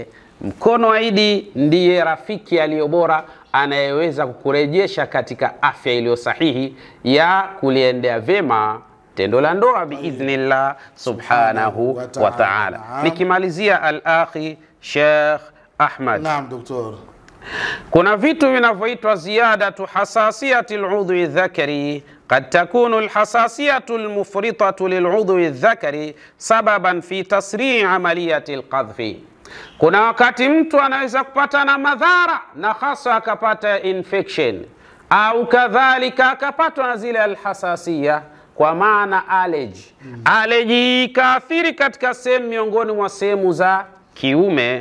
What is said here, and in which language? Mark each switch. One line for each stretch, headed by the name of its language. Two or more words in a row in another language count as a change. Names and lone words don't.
Swahili: Mkono wa Idi ndiye rafiki aliyobora anayeweza kukurejesha katika afya iliyo sahihi ya kuliendea vema tendo la ndoa
Arabic: بإذن الله سبحانه وتعالى.
Swahili: Nikimalizia al-akhi Sheikh Ahmad. Naam doktor. Kuna vitu vinavyoitwa
Arabic: زيادة حساسية العضو ذكري. قد تكون الحساسية المفرطة للعضو الذكري سببا في تسريع عملية القذف.
Swahili: Kuna wakati mtu anaweza kupata na madhara, na hasa akapata infection, au kadhalika akapatwa na zile alhasasia, kwa maana allergy. Allergy kaathiri katika sehemu miongoni mwa sehemu za kiume.